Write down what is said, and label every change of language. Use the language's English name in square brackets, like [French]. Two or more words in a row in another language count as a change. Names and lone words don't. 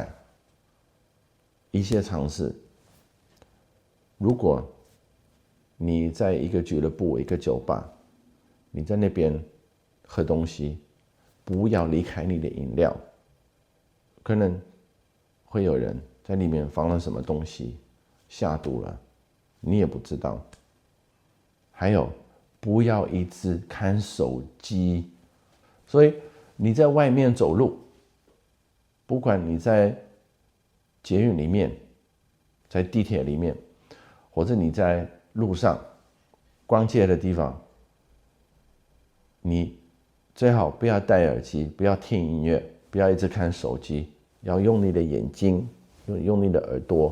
[Chinese] 一些嘗試，如果你在一個俱樂部、一個酒吧，你在那邊喝東西，不要離開你的飲料，可能會有人在裡面放了什麼東西，下毒了，你也不知道。還有，不要一直看手機。所以你在外面走路，不管你在捷運裡面，在地鐵裡面，或者你在路上逛街的地方，你最好不要戴耳機，不要聽音樂，不要一直看手機，要用你的眼睛，用你的耳朵。